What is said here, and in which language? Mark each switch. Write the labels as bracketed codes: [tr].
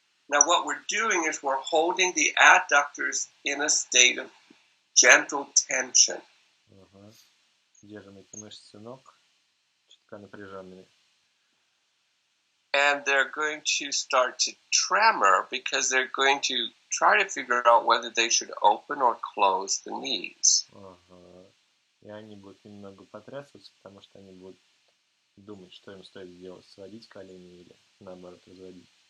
[en] Now what we're doing is we're holding the adductors in a state of gentle tension. [ru] Держим эти мышцы ног чутка напряженными. [en] And they're going to start to tremor because they're going to try to figure out whether they should open or close the knees. [ru] И они будут немного потрясываться, потому что они будут думать, что им стоит сделать, сводить колени или наоборот разводить.